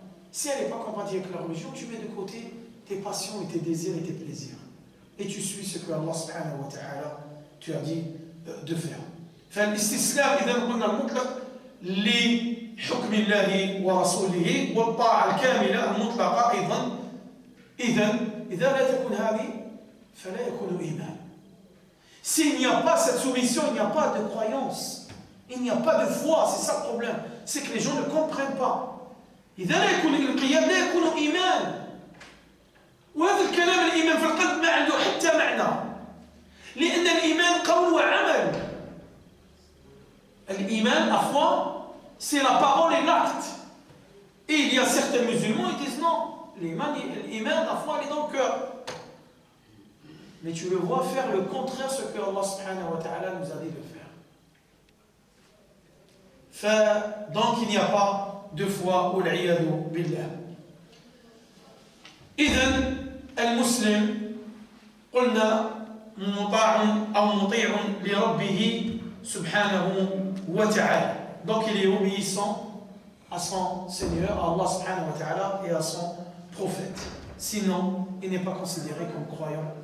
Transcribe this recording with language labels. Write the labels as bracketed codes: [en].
[fr] Si elle n'est pas compatible avec la religion, tu mets de côté tes passions et tes désirs et tes plaisirs. Et tu suis ce que Allah subhanahu wa ta'ala tu as dit de faire. [ar] فالاستسلام إذا قلنا المطلق لحكم الله ورسوله والطاعة الكاملة المطلقة أيضا. إذا لا تكون هذه فلا يكون إيمان. [fr] S'il n'y a pas cette soumission, il n'y a pas de croyance, il n'y a pas de foi, c'est ça le problème. C'est que les gens ne comprennent pas. [ar] إذا لا يكون الانقياد لا يكون إيمان. وهذا الكلام الإيمان في القلب ما عنده حتى معنى. لأن الإيمان قول وعمل. [fr] الإيمان, la foi, c'est la parole et l'acte. Et il y a certains musulmans qui disent non, l'Iman, la foi, elle est dans le cœur. Mais tu le vois faire le contraire de ce que Allah subhanahu wa ta'ala nous a dit de faire. Donc il n'y a pas de foi, [ar] والعياذ بالله. إذن المسلم قلنا مطاع أو مطيع لربه سبحانه وتعالى. [fr] Donc il est obéissant à son Seigneur, à Allah subhanahu wa ta'ala et à son prophète. Sinon, il n'est pas considéré comme croyant.